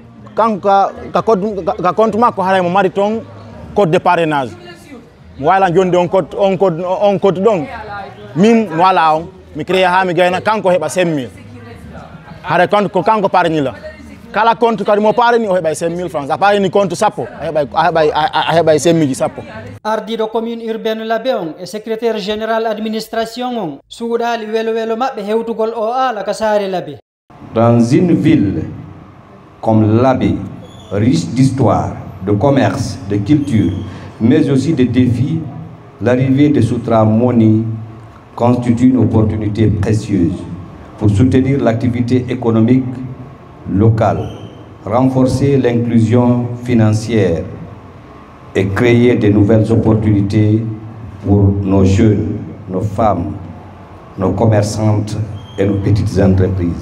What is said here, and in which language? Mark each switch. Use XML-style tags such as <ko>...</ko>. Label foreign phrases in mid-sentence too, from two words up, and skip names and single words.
<ff>ka compte makko haray mo mari toon</ff> <fr>code de parrainage</fr> <ff>mo wawi alan jonde on code ɗon min mo ala on mi créé ha mi gayna kanko heɓa 5000 haray ko kanko parrainila kala compte kadi mo parani o heɓay 5000 francs a parani compte sappo a heɓay 5000 ji sappo ardiɗo</ff> <fr>commune urbaine</fr> <ff>Labé on e</ff> <fr>secrétaire général administration</fr> <ff>on suuɗali welo maɓɓe hewtugol o ala ka saare Labé.</ff> <fr>Dans une ville comme Labé, riche d'histoire, de commerce, de culture, mais aussi de défis, l'arrivée de Sutramoni constitue une opportunité précieuse pour soutenir l'activité économique locale, renforcer l'inclusion financière et créer de nouvelles opportunités pour nos jeunes, nos femmes, nos commerçantes et nos petites entreprises.</fr>